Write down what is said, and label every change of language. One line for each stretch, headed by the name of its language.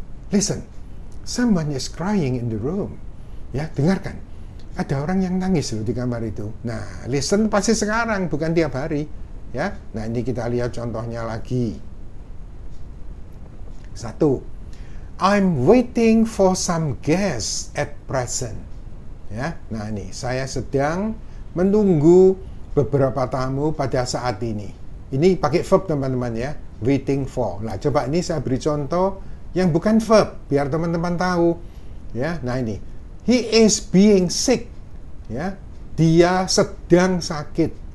English: Listen, someone is crying in the room.
Indonesian: Ya, dengarkan. Ada orang yang nangis loh di kamar itu. Nah, listen pasti sekarang, bukan tiap hari. Ya, nah ini kita lihat contohnya lagi. 1.
English: I'm waiting for some guests at present.
Indonesian: Ya, nah ini saya sedang menunggu beberapa tamu pada saat ini. Ini pakai verb, teman-teman, ya. Waiting for. Nah, coba ini saya beri contoh yang bukan verb, biar teman-teman tahu. Ya, nah ini.
English: He is being sick.
Indonesian: Ya, dia sedang sakit.